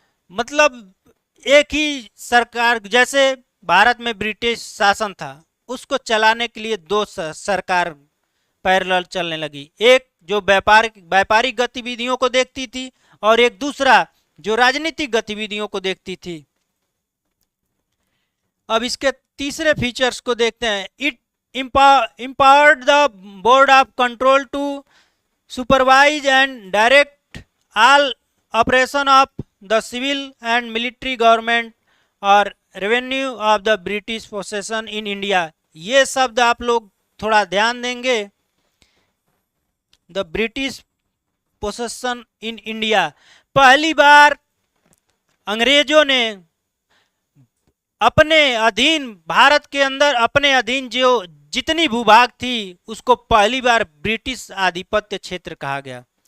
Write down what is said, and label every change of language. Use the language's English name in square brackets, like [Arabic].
[Hindi] मतलब एक ही सरकार, जैसे भारत में ब्रिटिश शासन था उसको चलाने के लिए दो सरकार पैरेलल चलने लगी, एक जो व्यापारिक गतिविधियों को देखती थी और एक दूसरा जो राजनीतिक गतिविधियों को देखती थी। अब इसके तीसरे फीचर्स को देखते हैं। [English] It empowered the board of control to supervise and direct all operation of the civil and military government or revenue of the British possession in India। [Hindi] ये शब्द आप लोग थोड़ा ध्यान देंगे, [English] The British possession in India. [Hindi] पहली बार अंग्रेजों ने अपने अधीन, भारत के अंदर अपने अधीन जो जितनी भूभाग थी उसको पहली बार ब्रिटिश आधिपत्य क्षेत्र कहा गया।